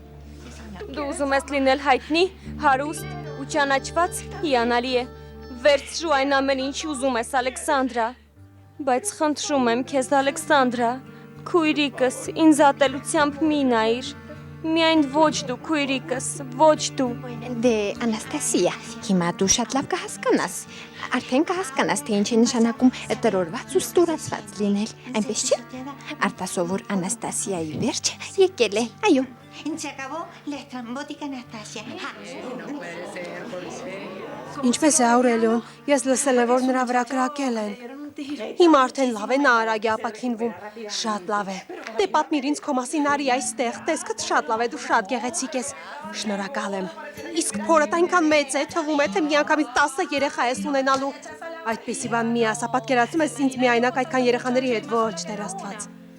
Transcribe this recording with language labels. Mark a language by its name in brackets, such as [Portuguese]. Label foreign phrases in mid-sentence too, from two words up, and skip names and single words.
[Armenian] Դու ուզում ես լինել հայտնի, հարուստ ու ճանաչված, հիանալի է։ Վերցրու այն ամեն ինչ ուզում ես, Ալեքսանդրա։ Բայց խնդրում եմ քեզ, Ալեքսանդրա, քույրիկս, ինձ ատելությամբ մի նայիր։ Միայն ոչ դու, քույրիկս, ոչ դու։ Դե, Անաստասիա, հիմա դու շատ լավ կհասկանաս։ Արդեն կհասկանաս, թե ինչ է նշանակում տրորված ու ստորացված լինել, այնպես չէ։ Արտասովոր Անաստասիայի վերջը եկել է, այո։ [Spanish] Se acabó la estrambótica Anastasia. [Armenian] Ինչպես է Աուրելիոն, ես լսել եմ, որ նրա վրա կրակել են։ Հիմա արդեն լավ է, նա արագ է ապաքինվում։ Շատ լավ է։ Դե պատմիր ինձ քո մասին արի այստեղ, տեսքդ շատ լավ է, դու շատ գեղեցիկ ես։ Շնորհակալ եմ։ Իսկ փորդ այնքան մեծ է, թվում է, թե միանգամից 10 երեխա ես ունենալու։ Այդպեսի բան մի ասա, պատկերացնում ես ինձ միայնակ այդքան երեխաների հետ, ոչ, Տեր Աստված։